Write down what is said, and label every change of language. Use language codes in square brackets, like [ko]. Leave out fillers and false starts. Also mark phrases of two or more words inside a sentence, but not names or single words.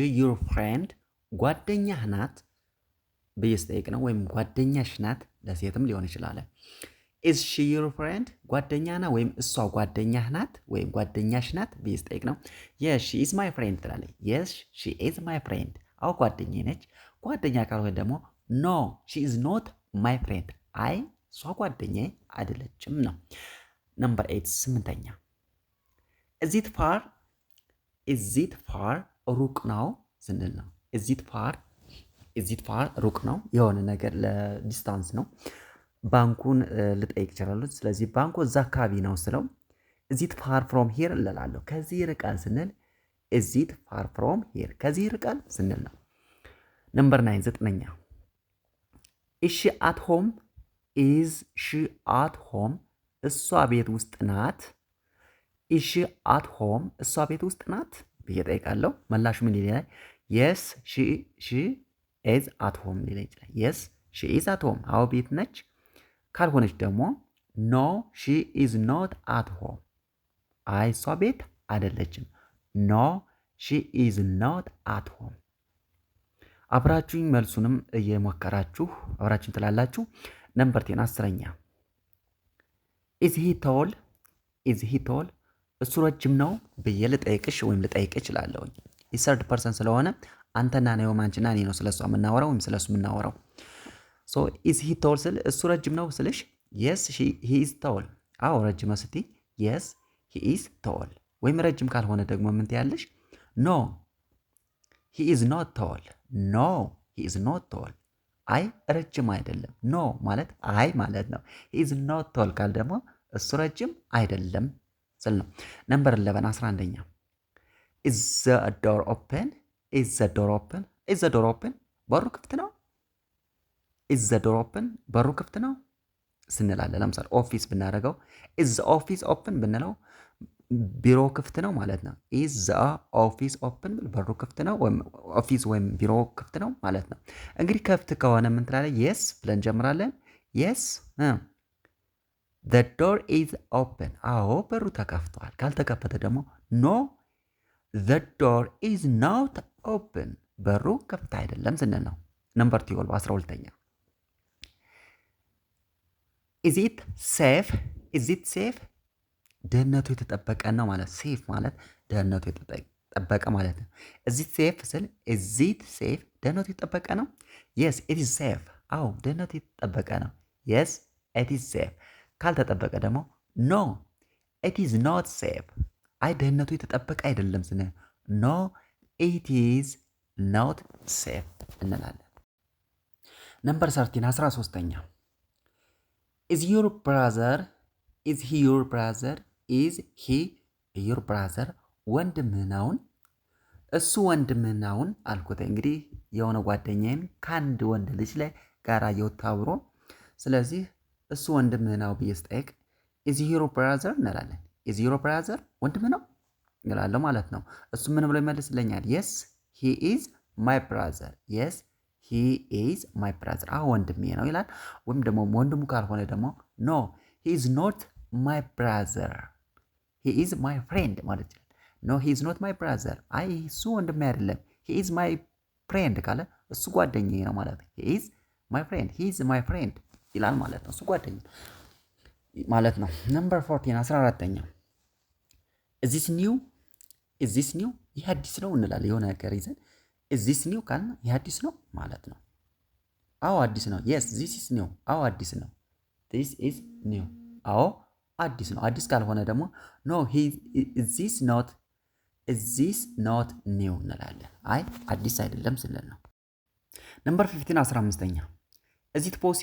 [en] your friend [am] ጓደኛህ ናት ብዬ ስጠይቅ ነው። ወይም ጓደኛሽ ናት ለሴትም ሊሆን ይችላል። [en] is she your friend [am] ጓደኛ ናት ወይም እሷ ጓደኛህ ናት ወይም ጓደኛሽ ናት ብዬ ስጠይቅ ነው። [en] yes she is my friend [am] ትላለች። [en] yes she is my friend [am] አዎ ጓደኛዬ ነች። ጓደኛ ካልሆነ ደግሞ [en] no she is not my friend [am] አይ እሷ ጓደኛዬ አይደለችም ነው። ነምበር 8 ስምንተኛ [en] is it [am] ፋር ሩቅ ነው ስንል ነው። [en] is it far [am] ሩቅ ነው የሆነ ነገር ለዲስታንስ ነው። ባንኩን ልጠይቅ ይችላሉ። ስለዚህ ባንኩ እዛ አካባቢ ነው ስለው [en] is it far from here [am] እንላለሁ። ከዚህ ይርቃል ስንል [en] is it far from here [am] ከዚህ ይርቃል ስንል ነው። ነምበር 9 ዘጠነኛ [en] is she at home is she at home [am] እሷ ቤት ውስጥ ናት። [en] is she at home [am] እሷ ቤት ውስጥ ናት ብዬ ጠይቃለሁ። መላሹ ምን ይላል? [en] yes she is at home [am] ሊል ይችላል። [en] yes she is at home [am] አዎ ቤት ነች። ካልሆነች ደግሞ [en] no she is not at home [am] አይ እሷ ቤት አይደለችም። [en] no she is not at home [am] አብራችሁኝ መልሱንም እየሞከራችሁ አብራችሁኝ ትላላችሁ። ነምበር 10 አስረኛ [en] is he tall is he tall [am] እሱ ረጅም ነው ብዬ ልጠይቅሽ ወይም ልጠይቅ እችላለሁ። [en] third person [am] ስለሆነ አንተና ነው ማንችና እኔ ነው ስለሷ የምናወራው ወይም ስለሱ የምናወራው። ሶ [en] is he tall [am] ስል እሱ ረጅም ነው ስልሽ [en] yes he is tall [am] አዎ ረጅም ነው ስትይ [en] yes he is tall [am] ወይም ረጅም ካልሆነ ደግሞ ምን ትያለሽ? [en] no he is not tall no he is not tall [am] አይ ረጅም አይደለም። [en] no [am] ማለት አይ ማለት ነው። [en] he is not tall [am] ካል ደግሞ እሱ ረጅም አይደለም ስል ነው። ነምበር 11 11ኛ [en] is the door open is the door open is the door open [am] በሩ ክፍት ነው [en] is the door open [am] በሩ ክፍት ነው ስንላለን። ለምሳሌ ኦፊስ ብናደርገው [en] is the office open [am] ብንለው ቢሮ ክፍት ነው ማለት ነው። [en] is the office open [am] በሩ ክፍት ነው ወይም ኦፊስ ወይም ቢሮ ክፍት ነው ማለት ነው። እንግዲህ ክፍት ከሆነ ምን ትላለህ? yes ብለን እንጀምራለን። [en] yes the door is open [am] አዎ በሩ ተከፍቷል። ካልተከፈተ ደግሞ [en] no the door is not open [am] በሩ ክፍት አይደለም ስንል ነው። ነምበር 12ኛ [en] is it safe is it safe [am] ደህንነቱ የተጠበቀ ነው ማለት ሴፍ ማለት ደህንነቱ የተጠበቀ ማለት ነው። is [en] it safe ስል is it safe [am] ደህንነቱ የተጠበቀ ነው። [en] yes it is safe [am] አዎ ደህንነቱ የተጠበቀ ነው። [en] yes it is safe [am] ካልተጠበቀ ደግሞ [en] no it is not safe [am] አይ ደህንነቱ የተጠበቀ አይደለም ስንል [en] no it is not safe [am] እንላለን። ነምበር 13ኛ [en] is your brother is he your brother is he your brother [am] ወንድምህ ነውን? እሱ ወንድምህ ነውን አልኩት። እንግዲህ የሆነ ጓደኛዬን ከአንድ ወንድ ልጅ ላይ ጋር አብሮ ስለዚህ እሱ ወንድምህ ነው ብዬ ስጠይቅ [en] is he your brother [am] እንላለን። [en] is your brother [am] ወንድምህ ነው እንላለሁ ማለት ነው። እሱ ምን ብሎ ይመልስልኛል? [en] yes he is my brother yes he is my brother [am] አዎ ወንድሜ ነው ይላል። ወይም ደግሞ ወንድሙ ካልሆነ ደግሞ [en] no he is not my brother he is my friend ማለት ይችላል። no he is not my brother [am] አይ እሱ ወንድሜ አይደለም [en] he is my friend [am] ካለ እሱ ጓደኛዬ ነው ማለት ነው። [en] he is my friend he is my friend [am] ይላል ማለት ነው። እሱ ጓደኛዬ ማለት ነው። ነምበር 14 14ኛ is [en] this new [am] ይህ አዲስ ነው እንላለን። የሆነ ነገር ይዘን [en] is this new [am] ካልን ይህ አዲስ ነው ማለት ነው። አዎ አዲስ ነው [en] yes this is new [am] አዎ አዲስ ነው [en] this is new [am] አዎ አዲስ ነው። አዲስ ካልሆነ ደግሞ [en] no is this not new [am] እንላለን። አይ አዲስ አይደለም ስንል ነው። ነምበር 15 15ኛ [en] is it